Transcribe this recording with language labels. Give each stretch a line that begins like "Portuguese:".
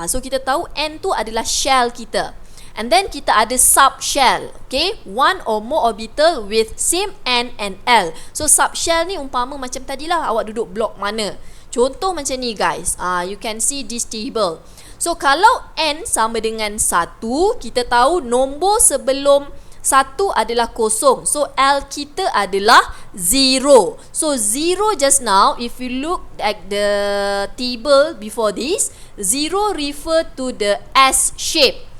Malay: So kita tahu N tu adalah shell kita.
English: And then
Malay: kita ada subshell.
English: Okay, one or more orbital with same N and L.
Malay: So subshell ni umpama macam tadilah awak duduk blok mana. Contoh macam ni
English: guys. You can see this table.
Malay: So kalau N sama dengan 1, kita tahu nombor sebelum 1 adalah kosong. So L kita adalah 0.
English: So 0 just now, if you look at the table before this, 0 refer to the S shape.